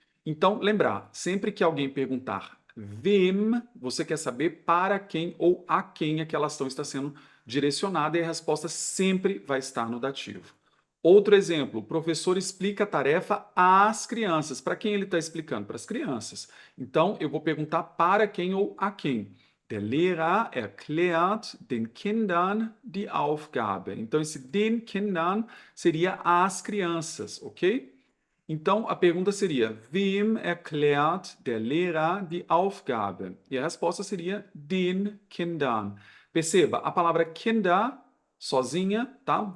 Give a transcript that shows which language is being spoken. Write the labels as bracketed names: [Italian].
[Portuguese] Então, lembrar, sempre que alguém perguntar wem, você quer saber para quem ou a quem aquela ação está sendo direcionada e a resposta sempre vai estar no dativo. Outro exemplo, o professor explica a tarefa às crianças. Para quem ele está explicando? Para as crianças. Então, eu vou perguntar para quem ou a quem. [German] Der Lehrer erklärt den Kindern die Aufgabe. [Portuguese] Então, esse [German] den Kindern [Portuguese] seria às crianças, ok? Então, a pergunta seria: [German] Wem erklärt der Lehrer die Aufgabe? [Portuguese] E a resposta seria: [German] den Kindern. [Portuguese] Perceba, a palavra Kinder, sozinha, tá?